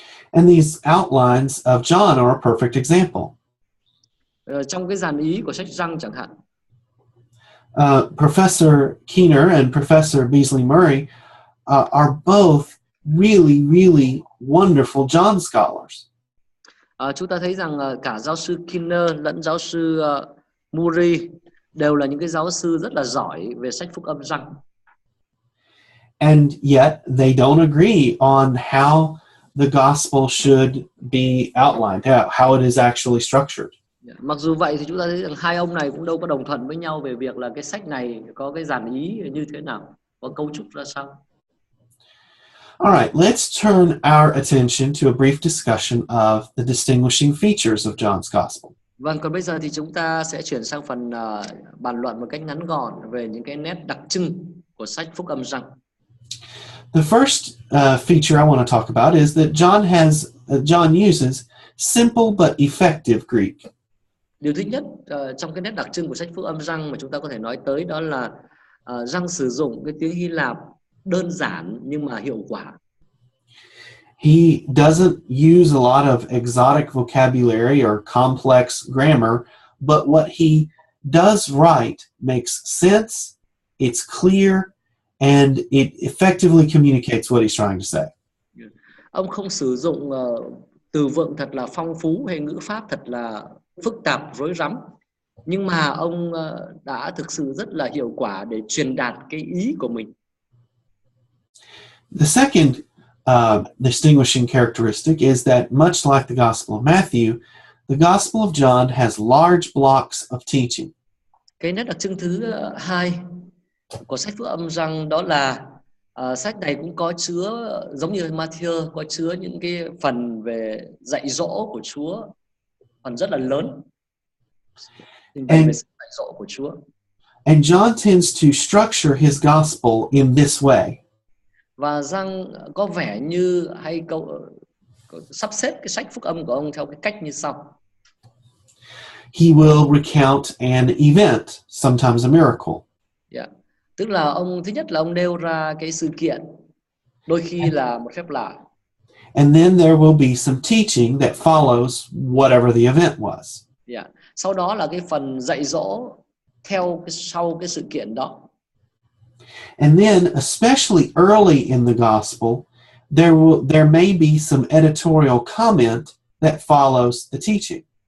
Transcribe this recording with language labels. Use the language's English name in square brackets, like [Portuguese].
[English] And these outlines of John are a perfect example. [Vietnamese] Trong cái dàn ý của sách Răng chẳng hạn, [English] Professor Keener and Professor Beasley Murray are both really, really wonderful John scholars. [Vietnamese] Chúng ta thấy rằng cả giáo sư Keener lẫn giáo sư Murray đều là những cái giáo sư rất là giỏi về sách Phúc Âm Răng. [English] and yet they don't agree on how the gospel should be outlined, how it is actually structured. [Vietnamese] Mặc dù vậy thì chúng ta thấy rằng hai ông này cũng đâu có đồng thuận với nhau về việc là cái sách này có cái dàn ý như thế nào, có cấu trúc ra sao. [English] All right, let's turn our attention to a brief discussion of the distinguishing features of John's Gospel. [Vietnamese] Vâng, còn bây giờ thì chúng ta sẽ chuyển sang phần bàn luận một cách ngắn gọn về những cái nét đặc trưng của sách Phúc Âm Giăng. [English] The first feature I want to talk about is that John uses simple but effective Greek. [Vietnamese] Điều thứ nhất trong cái nét đặc trưng của sách Phúc Âm Giăng mà chúng ta có thể nói tới đó là Giăng sử dụng cái tiếng Hy Lạp đơn giản nhưng mà hiệu quả. [English] He doesn't use a lot of exotic vocabulary or complex grammar, but what he does write makes sense, it's clear, and it effectively communicates what he's trying to say. [Vietnamese] Ông không sử dụng từ vựng thật là phong phú hay ngữ pháp thật là phức tạp rối rắm, nhưng mà ông đã thực sự rất là hiệu quả để truyền đạt cái ý của mình. [English] The second distinguishing characteristic is that much like the Gospel of Matthew, the Gospel of John has large blocks of teaching. [Vietnamese] Cái nét đặc trưng thứ hai của sách Phúc Âm Giăng đó là sách này cũng có chứa, giống như Matthew, có chứa những cái phần về dạy dỗ của Chúa, phần rất là lớn về sự dạy dỗ của Chúa. [English] And John tends to structure his gospel in this way. [Vietnamese] Và Giăng có vẻ như hay sắp xếp cái sách Phúc Âm của ông theo cái cách như sau. [English] He will recount an event, sometimes a miracle. Yeah. [Vietnamese] Tức là thứ nhất là ông nêu ra cái sự kiện, đôi khi là một phép lạ. [English] And then there will be some teaching that follows whatever the event was. Yeah. [Vietnamese] Sau đó là cái phần dạy dỗ sau cái sự kiện đó. [English] And then, especially early in the gospel, there may be some editorial comment that follows the teaching.